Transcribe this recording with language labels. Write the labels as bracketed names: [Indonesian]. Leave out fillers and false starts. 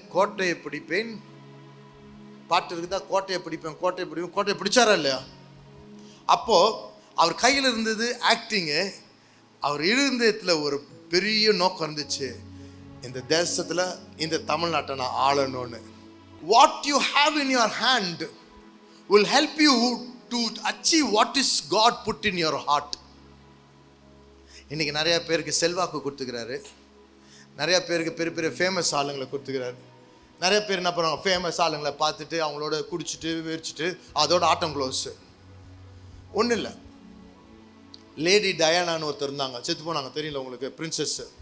[Tamil] கோட்டையை பிடிப்பேன், பாட்டு இருக்குதா, கோட்டையை பிடிப்பேன், கோட்டையை பிடிப்பேன், கோட்டையை பிடிச்சாரா இல்லையா? அப்போ அவர் கையில் இருந்தது ஆக்டிங்கு, அவர் இருந்ததுல ஒரு பெரிய நோக்கம் இருந்துச்சு, இந்த தேசத்துல இந்த தமிழ்நாட்டை நான் ஆளணும்னு. [English] What you have in your hand will help you to achieve what is God put in your heart. [Tamil] இன்னைக்கு நிறைய பேருக்கு செல்வாக்கு கொடுத்துக்கிறாரு, நிறைய பேருக்கு பெரிய பெரிய ஃபேமஸ் ஆளுங்களை கொடுத்துக்கிறாரு. நிறைய பேர் என்ன பண்ணுவாங்க, ஃபேமஸ் ஆளுங்களை பார்த்துட்டு அவங்களோட குடிச்சிட்டு வெறிச்சிட்டு அதோட ஆட்டம் க்ளோஸ். ஒன்றும் இல்லை, லேடி டயானான்னு ஒருத்தர் இருந்தாங்க, செத்து போனாங்க, தெரியல உங்களுக்கு, பிரின்சஸ்.